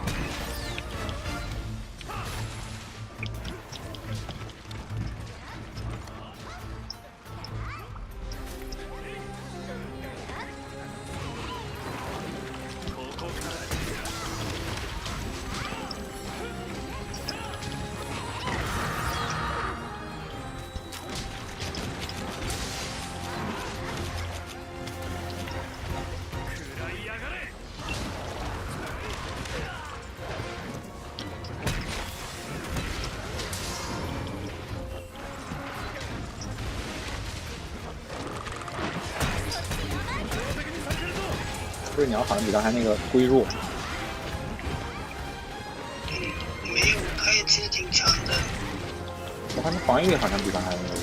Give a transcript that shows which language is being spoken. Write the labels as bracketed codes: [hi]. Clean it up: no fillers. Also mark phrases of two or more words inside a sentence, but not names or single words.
[ja] ここから食らいやがれ。標的にされてるぞ。 [zh] 这鸟好像比刚才那个龟弱，没有，它也其实挺强的，我看它防御力好像比刚才那个弱。